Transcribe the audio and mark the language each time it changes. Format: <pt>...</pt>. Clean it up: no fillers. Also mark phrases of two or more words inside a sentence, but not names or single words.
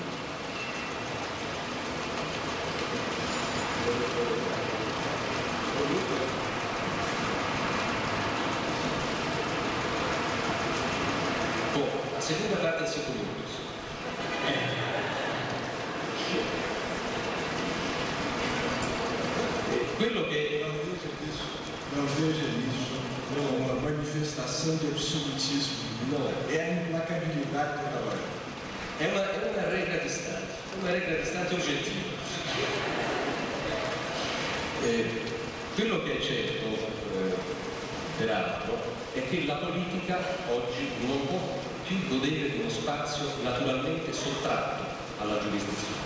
<it>La seconda parte del secondo corso. Quello che</it> <pt>não veja isso como uma manifestação de absolutismo. Não. É a implacabilidade toda hora.</pt> <it>è una regola di Stato oggettiva. Quello che è certo, peraltro, è che la politica oggi non può più godere di uno spazio naturalmente sottratto alla giurisdizione.</it>